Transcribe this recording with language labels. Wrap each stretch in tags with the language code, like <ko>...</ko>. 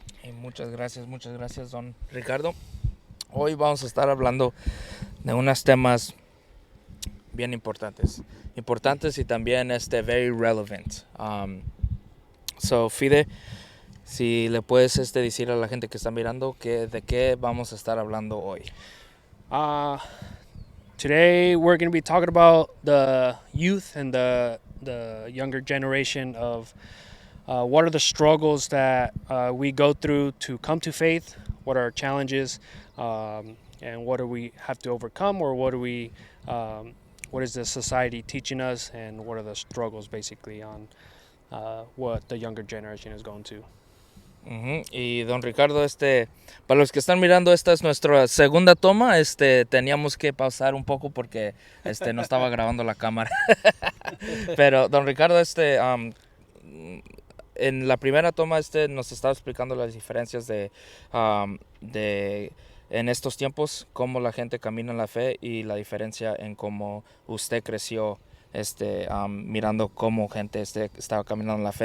<es>Y muchas gracias, don Ricardo. Hoy vamos a estar hablando de unos temas bien importantes y también</es> <en>very relevant.</en> <es>So Fide, si le puedes decir a la gente que está mirando de qué vamos a estar hablando hoy.</es> <en>Today we're going to be talking about the youth and the younger generation of what are the struggles that we go through to come to faith, what are our challenges, and what do we have to overcome, or what is the society teaching us, and what are the struggles basically on what the younger generation is going to.</en> <es>Y don Ricardo, para los que están mirando, esta es nuestra segunda toma. Teníamos que pausar un poco porque no estaba grabando la cámara. Pero don Ricardo, en la primera toma nos estaba explicando las diferencias de en estos tiempos, cómo la gente camina en la fe y la diferencia en cómo usted creció mirando cómo gente estaba caminando en la fe.</es>